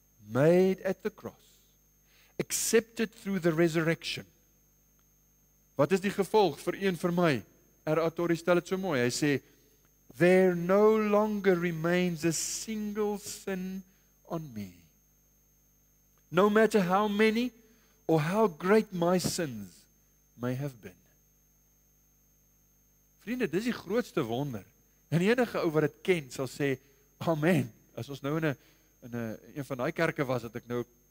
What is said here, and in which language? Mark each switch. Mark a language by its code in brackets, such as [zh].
[en] Made at the cross, accepted through the resurrection. [af] Wat is die gevolg vir u en vir my? R.A. Torrey stel dit so mooi. [en] Hy sê: there no longer remains a single sin on me. No matter how many or how great my sins may have been. [af] Vriende, dis die grootste wonder. En enige ou wat dit ken sal sê: amen. As ons nou in een van daai kerke was, dat ek nou